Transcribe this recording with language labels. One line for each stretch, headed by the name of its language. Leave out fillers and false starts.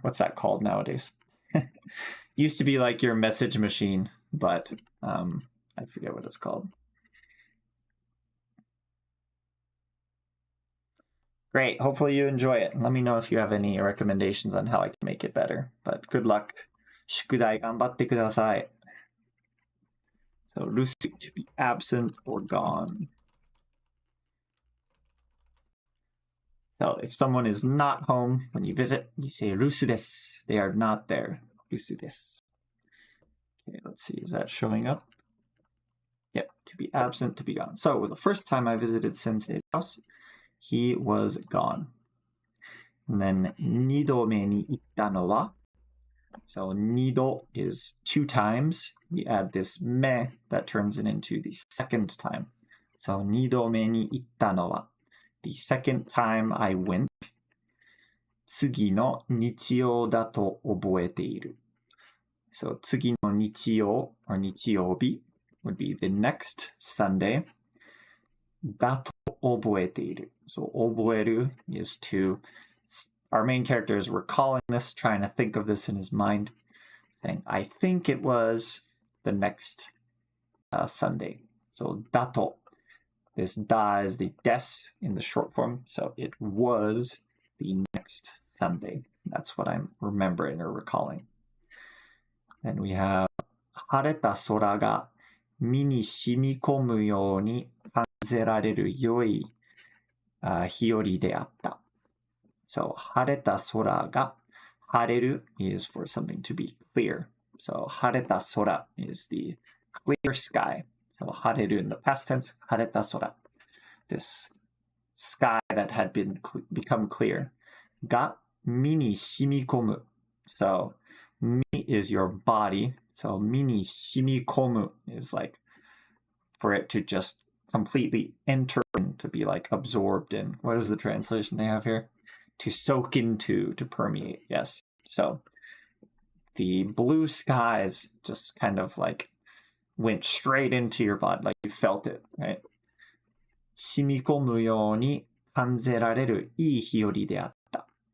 English: What's that called nowadays? Used to be like your message machine, but I forget what it's called. Great. Hopefully you enjoy it. Let me know if you have any recommendations on how I can make it better. But good luck.
Japanese: 宿題頑張ってください.
English: So, 留守 to be absent or gone. So, if someone is not home when you visit, you say 留守です. They are not there. 留守です.Okay, let's see. Is that showing up? Yep. To be absent, to be gone. So, the first time I visited Sensei's house, he was gone. And then
Japanese: 二度目に行ったのは,
English: so 二度 is 2 times. We add this me that turns it into the second time. So
Japanese: 二度目に行ったのは,
English: the second time I went,
Japanese: 次の日曜だと覚えている.
English: So 次の日曜 or 日曜日 would be the next Sunday.
Japanese: だと覚えている.
English: So 覚える is to, our main character is recalling this, trying to think of this in his mind, saying, I think it was the next Sunday. So だと, this da is the des in the short form, so it was the next Sunday. That's what I'm remembering or recalling.
Japanese: Then we have 晴れた空が身に染み込むように感じられる良い日和であった。
English: So 晴れた空が晴れる is for something to be clear. So 晴れた空 is the clear sky. So 晴れる in the past tense, 晴れた空. This sky that had become clear.
Japanese: が身に染み込む.
English: So 身 is your body. So
Japanese: 身に染み込む
English: is like for it to just completely enter in, to be like absorbed in. What is the translation they have here? To soak into, to permeate. Yes. So the blue skies just kind of like went straight into your body, like you felt it, right?
Japanese: 染み込むように感じられるいい日和であった.